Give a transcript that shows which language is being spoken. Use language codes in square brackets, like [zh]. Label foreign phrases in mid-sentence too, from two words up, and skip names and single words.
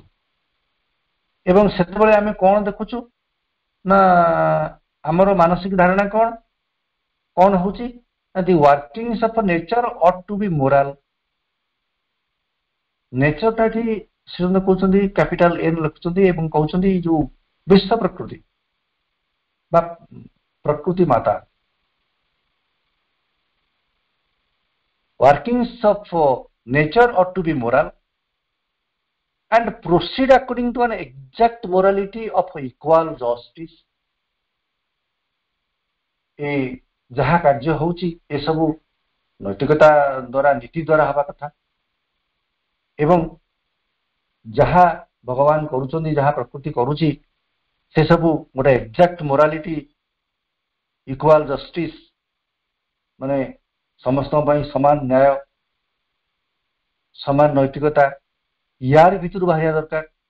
[or] ଏବଂ ସେତେବେଳେ ଆମେ କଣ ଦେଖୁଛୁ ନା ଆମର ମାନସିକ ଧାରଣା କଣ ହଉଛି, [en] the workings of nature ought to be moral. [or] ନେଚରଟା ଏଠି ଶ୍ରୀଅରବିନ୍ଦ କହୁଛନ୍ତି [en] capital N [or] ଲେଖୁଛନ୍ତି ଏବଂ କହୁଛନ୍ତି ଯୋଉ ବିଶ୍ୱ ପ୍ରକୃତି ବା ପ୍ରକୃତି ମାତା, [en] workings of nature ought to be moral and proceed according to an exact morality of equal justice। [or] ଏ ଯାହା କାର୍ଯ୍ୟ ହଉଛି ଏସବୁ ନୈତିକତା ଦ୍ୱାରା, ନୀତି ଦ୍ୱାରା ହେବା କଥା ଏବଂ ଯାହା ଭଗବାନ କରୁଛନ୍ତି, ଯାହା ପ୍ରକୃତି କରୁଛି, ସେ ସବୁ ଗୋଟେ [en] exact morality, equal justice, [or] ମାନେ ସମସ୍ତଙ୍କ ପାଇଁ ସମାନ ନ୍ୟାୟ, ସମାନ ନୈତିକତା, ୟାର ଭିତରୁ ବାହାରିବା ଦରକାର।